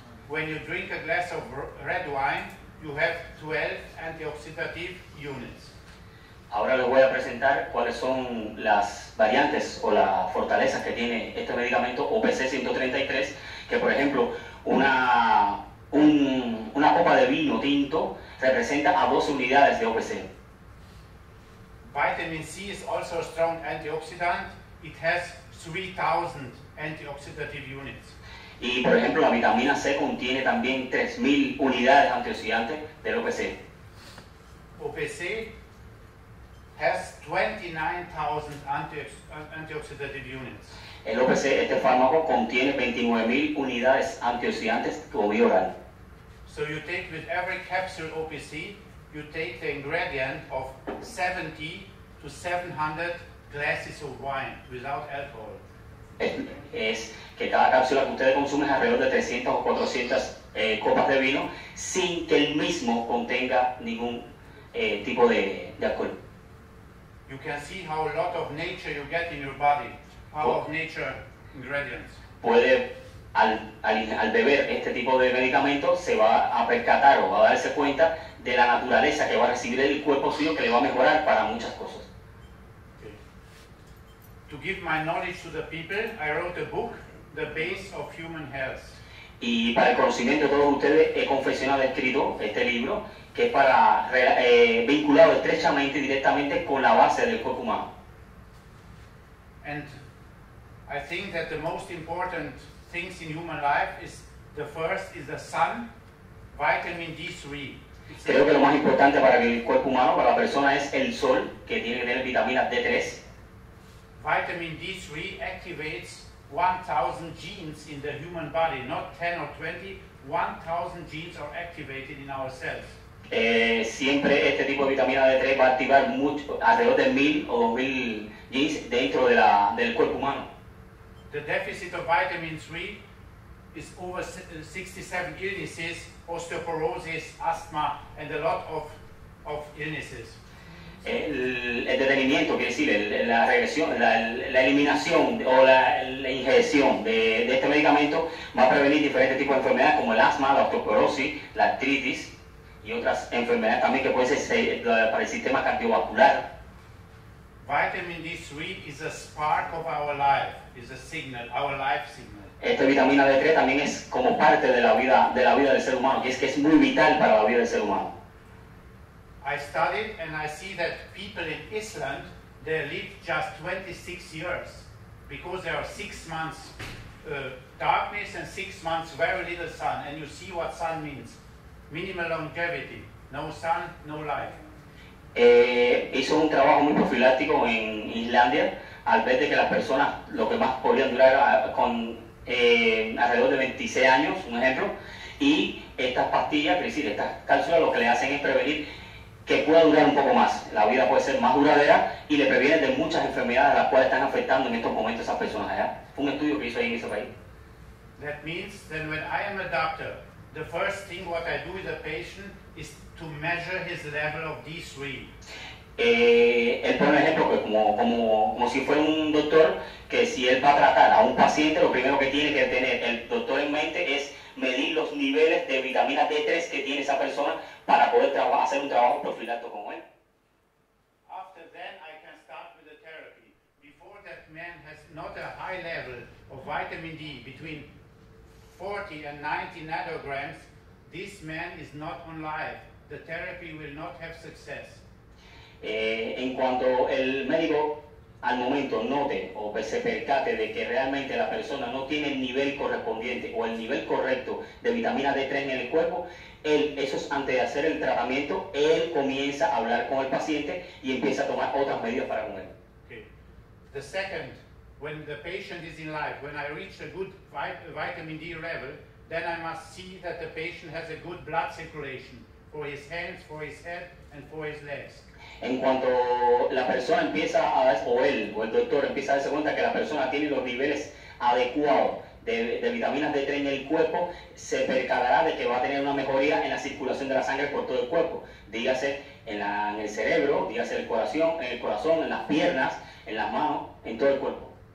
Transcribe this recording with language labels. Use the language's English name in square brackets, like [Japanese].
[English] When you drink a glass of red wine, you have 12 antioxidative units. [Spanish] Ahora les voy a presentar cuáles son las variantes o las fortalezas que tiene este medicamento OPC 133, que por ejemplo una copa de vino tinto representa a 12 unidades de OPC. [English] Vitamin C is also a strong antioxidant. It has 3,000 antioxidative units. [Spanish] Y por ejemplo la vitamina C contiene también 3.000 unidades antioxidantes del OPC. [English] OPC has 29,000 antioxidative units. [Spanish] El OPC, este fármaco, contiene 29.000 unidades antioxidantes como vía oral. [English] So you take with every capsule OPC, you take the ingredient of 70 to 700 glasses of wine without alcohol. [Spanish] Es que cada cápsula que ustedes consumen es alrededor de 300 o 400 copas de vino sin que el mismo contenga ningún tipo de alcohol. [English] You can see how a lot of nature you get in your body, power of nature ingredients. [Spanish] Puede, al beber este tipo de medicamentos, se va a percatar o va a darse cuenta de la naturaleza que va a recibir el cuerpo suyo, que le va a mejorar para muchas cosas. [English] Okay. To give my knowledge to the people, I wrote a book, The Base of Human Health. [Spanish] Y para el conocimiento de todos ustedes, he confeccionado, escrito este libro, que es para vinculado estrechamente y directamente con la base del cuerpo humano. [English] And I think that the most important things in human life is the first is the sun, vitamin D3. [Spanish] Creo que lo más importante para el cuerpo humano, para la persona, es el sol, que tiene que tener vitamina D3. [English] Vitamin D3 activates 1,000 genes in the human body, not 10 or 20. 1,000 genes are activated in our cells. [Spanish] Siempre este tipo de vitamina D3 va a activar alrededor de 1,000 o 2,000 genes dentro del cuerpo humano. [English] The deficit of vitamin 3 is over 67 illnesses, osteoporosis, asthma, and a lot of illnesses. [Spanish] El detenimiento, quiere decir, la regresión, la eliminación o la ingestión de este medicamento va a prevenir diferentes tipos de enfermedades como el asma, la osteoporosis, la artritis y otras enfermedades también que pueden ser para el sistema cardiovascular. [English] Vitamin D3 is a spark of our life, is a signal, our life signal. [Spanish] Esta vitamina D3 también es como parte de la vida del ser humano, que es muy vital para la vida del ser humano. [English] I studied and I see that people in Iceland, they live just 26 years because there are 6 months darkness and 6 months very little sun, and you see what sun means. Minimal longevity, no sun, no life. [Spanish] Hizo un trabajo muy profiláctico en Islandia al ver de que las personas lo que más podían durar con alrededor de 26 años, un ejemplo, y estas pastillas, es decir, estas cápsulas lo que le hacen es prevenir que pueda durar un poco más, la vida puede ser más duradera y le previenen de muchas enfermedades a las cuales están afectando en estos momentos a esas personas allá. Fue un estudio que hizo ahí en ese país. [English] That means that when I am a doctor, the first thing what I do with a patient is to measure his level of D3. [Spanish] Él pone un ejemplo que como si fuera un doctor, que si él va a tratar a un paciente, lo primero que tiene que tener el doctor en mente es medir los niveles de vitamina D3 que tiene esa persona para poder hacer un trabajo profiláctico con él. [English] After that, I can start with the therapy. Before that man has not a high level of vitamin D between 40 and 90 nanograms, this man is not on life. The therapy will not have success. [Spanish] En cuanto el médico al momento note o se percate de que realmente la persona no tiene el nivel correspondiente o el nivel correcto de vitamina D3 en el cuerpo, eso es antes de hacer el tratamiento, él comienza a hablar con el paciente y empieza a tomar otras medidas para con él. [English] Okay. The second, when the patient is in life, when I reach a good vitamin D level, then I must see that the patient has a good blood circulation for his hands, for his head, and for his legs. [Spanish] En cuanto la persona empieza o el doctor empieza a darse cuenta que la persona tiene los niveles adecuados de vitaminas D3 en el cuerpo, se percatará de que va a tener una mejoría en la circulación de la sangre por todo el cuerpo, dígase en el cerebro, dígase en el corazón, en las piernas, en las manos, en todo el cuerpo.